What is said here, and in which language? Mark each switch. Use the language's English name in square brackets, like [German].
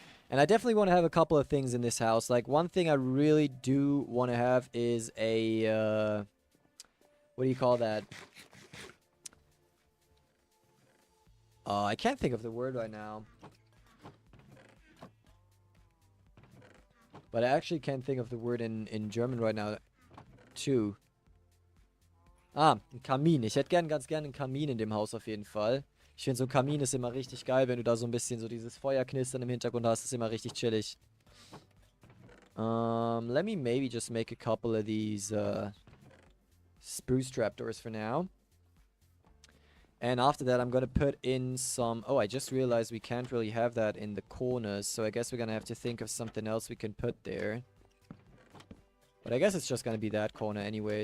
[English] And I definitely want to have a couple of things in this house. Like, one thing I really do want to have is a, what do you call that? I can't think of the word right now. But I actually can't think of the word in German right now, too. [German] Ah, ein Kamin. Ich hätte ganz gern einen Kamin in dem Haus auf jeden Fall. Ich finde, so ein Kamin ist immer richtig geil, wenn du da so ein bisschen so dieses Feuerknistern im Hintergrund hast. Ist immer richtig chillig. [English] Let me maybe just make a couple of these spruce trapdoors for now. And after that, I'm going to put in some... Oh, I just realized we can't really have that in the corners. So I guess we're going to have to think of something else we can put there. But I guess it's just going to be that corner anyway.